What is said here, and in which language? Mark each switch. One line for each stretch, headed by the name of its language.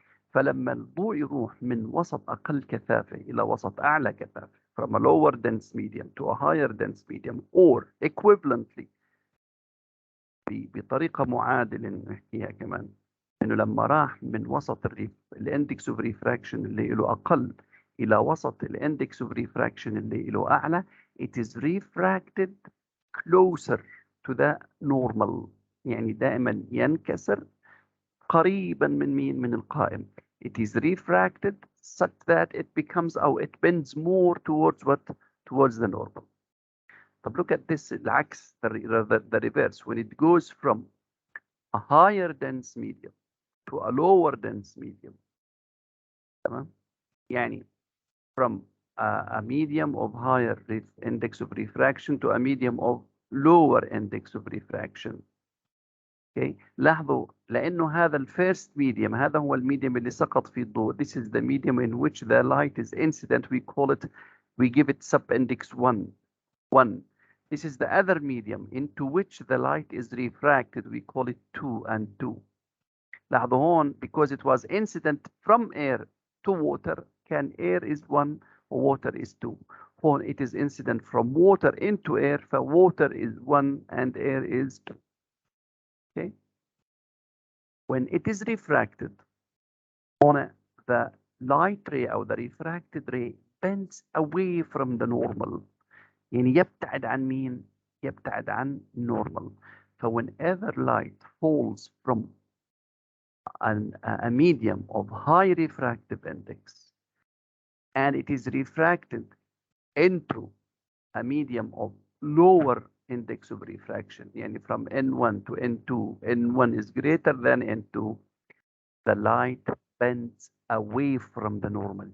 Arabic: فلما الضوء يروح من وسط أقل كثافة إلى وسط أعلى كثافة،
English: from a lower dense medium to a higher dense medium, or equivalently
Arabic: بطريقة معادلة نحكيها كمان، إنه لما راح من وسط الاندكس اوف ريفراكشن اللي له أقل إلى وسط الاندكس اوف ريفراكشن اللي له أعلى،
English: it is refracted closer to the normal.
Arabic: يعني دائما ينكسر قريبا من مين؟ من القائم.
English: It is refracted such that it becomes, or it bends more towards what? Towards the normal. طب look at this العكس، the reverse, when it goes from a higher dense medium to a lower dense medium.
Arabic: تمام؟ يعني
English: from a medium of higher index of refraction to a medium of lower index of refraction. Okay.
Arabic: لاحظوا لأنه هذا الفيرست medium، هذا هو الميديم اللي سقط فيه الضوء.
English: This is the medium in which the light is incident. We call it, we give it subindex 1. This is the other medium into which the light is refracted. We call it 2 and 2.
Arabic: لاحظوا هون
English: because it was incident from air to water، كان air is 1 water is 2. هون it is incident from water into air، فwater is 1 and air is 2. Okay. When it is refracted, on the light ray or the refracted ray bends away from the normal.
Arabic: يعني يبتعد عن مين؟ يبتعد عن normal.
English: So whenever light falls from a medium of high refractive index and it is refracted into a medium of lower index of refraction, يعني from N1 to N2, N1 is greater than N2, the light bends away from the normal.